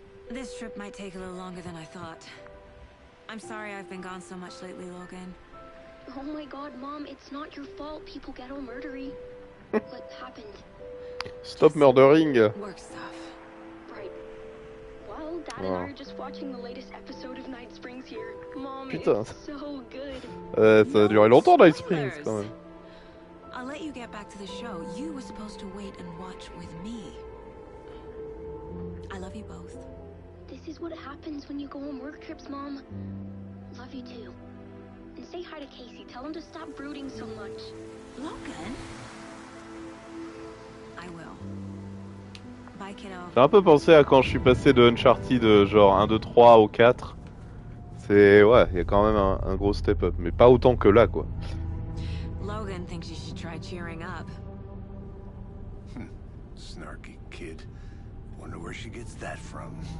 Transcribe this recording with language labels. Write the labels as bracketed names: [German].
[English] This trip might take a little longer than I thought. I'm sorry I've been gone so much lately, Logan. Oh my god, Mom, it's not your fault people get all murdery. What happened? Stop murdering. Work stuff. Right. Well, Dad and I are just watching the latest episode of Night Springs here. Mom, [French] Putain. [English] it's so good. [French] Ça a duré longtemps Night Springs quand même. [English] I'll let you get back to the show. You were supposed to wait and watch with me. I love you both. This is what happens when you go on work trips, Mom. Love you too. And say hi to Casey. Tell him to stop brooding so much. Logan? I will. Bye, kiddo. [French] J'ai un peu pensé à quand je suis passé de Uncharted genre 1, 2, 3 au 4. C'est... Ouais, il y a quand même un gros step up. Mais pas autant que là quoi. [English] Logan thinks you should try cheering up. Snarky kid. Wonder where she gets that from.